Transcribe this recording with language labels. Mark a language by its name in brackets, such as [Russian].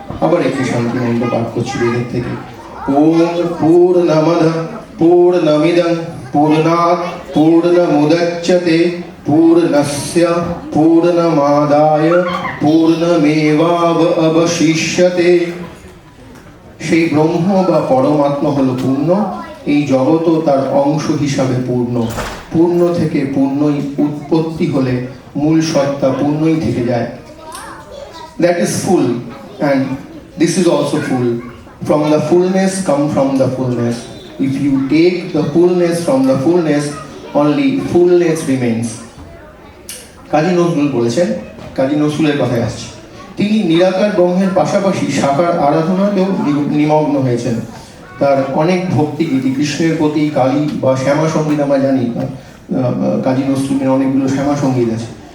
[Bangla] আবার একটি শান্তি মন্ত্র পাঠ করছি বেদের থেকে। [Sanskrit] ওম পূর্ণমদ পূর্ণমিদং পূর্ণাৎ পূর্ণমুদচ্যতে পূর্ণস্য পূর্ণমাদায় পূর্ণমেবাবশিষ্যতে। [Bangla] সেই ব্রহ্ম বা পরমাত্মা হলো পূর্ণ, এই জগৎও তার অংশ হিসাবে পূর্ণ। পূর্ণ থেকে পূর্ণই উৎপত্তি হলে মূল সত্তা পূর্ণই থেকে যায়। [English] That is full and this is also full. From the fullness come from the fullness. If you take the fullness from the fullness, only fullness remains. [Bangla] Kazi Nazrul বলেছেন, কাজী নজরুলের কথায় আসছে, তিনি নিরাকার ব্রহ্মের পাশাপাশি সাকার আরাধনাতেও নিমগ্ন হয়েছেন। তার অনেক ভক্তিগীতি, কৃষ্ণের প্রতি, কালী বা শ্যামা সঙ্গীত আমরা জানি, কাজী নজরুলের অনেকগুলো শ্যামা সঙ্গীত আছে।